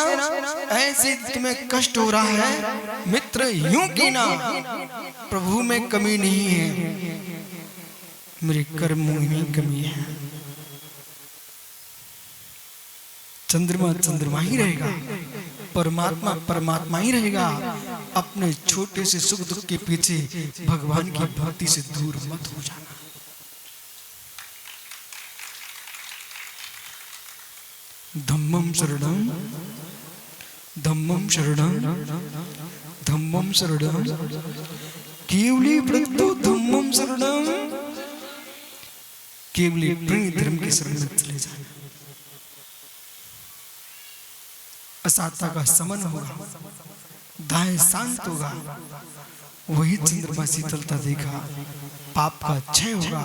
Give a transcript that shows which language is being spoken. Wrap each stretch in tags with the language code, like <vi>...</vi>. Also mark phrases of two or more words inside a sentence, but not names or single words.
<hi>ऐसे तुम्हें कष्ट हो रहा है मित्र, यूं की ना, प्रभु में कमी नहीं है, मेरे कर्मों में कमी है। चंद्रमा चंद्रमा ही रहेगा, परमात्मा परमात्मा ही रहेगा। अपने छोटे से सुख दुख के पीछे भगवान की भक्ति से दूर मत हो जाना।</hi> <pra>धम्मं शरणं, धम्मं शरणं, धम्मं शरणं, केवली व्रतो धम्मं शरणं,</pra> <hi>केवली प्रेम धर्म के शरण में चले जाना। असाता का समन होगा, दाह शांत होगा, वही चंद्रमा शीतलता देगा, पाप का क्षय होगा।</hi>